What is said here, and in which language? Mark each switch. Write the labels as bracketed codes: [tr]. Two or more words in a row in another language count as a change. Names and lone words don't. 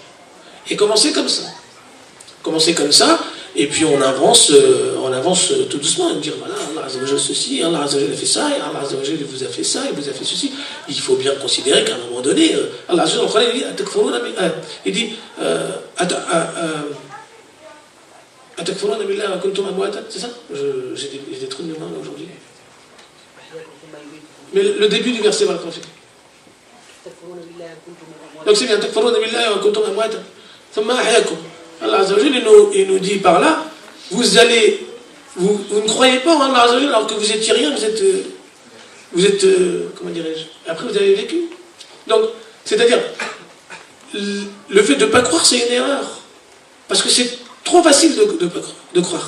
[fr] Et commencer comme ça. Et puis on avance tout doucement, dire voilà, [ar] الله عز وجل [fr] ceci, [ar] الله عز وجل [fr] a fait ça, et [ar] الله عز وجل [fr] vous a fait ça, il vous a fait ceci. Il faut bien considérer qu'à un moment donné, [ar] الله عز وجل [fr] il dit [ar] أتكفرون بالله وكنتم أمواتا, [fr] c'est ça? J'ai des trous de mémoire aujourd'hui. Mais le début du verset va le confirmer. Donc c'est bien, [ar] أتكفرون بالله وكنتم أمواتا ثم أحياكم. الله عز وجل, [fr] il nous dit par là, vous ne croyez pas en [ar] الله عز وجل [fr] alors que vous étiez rien, vous êtes comment dirais-je, après vous avez vécu. Donc, c'est-à-dire, le fait de ne pas croire, c'est une erreur. Parce que c'est trop facile de croire.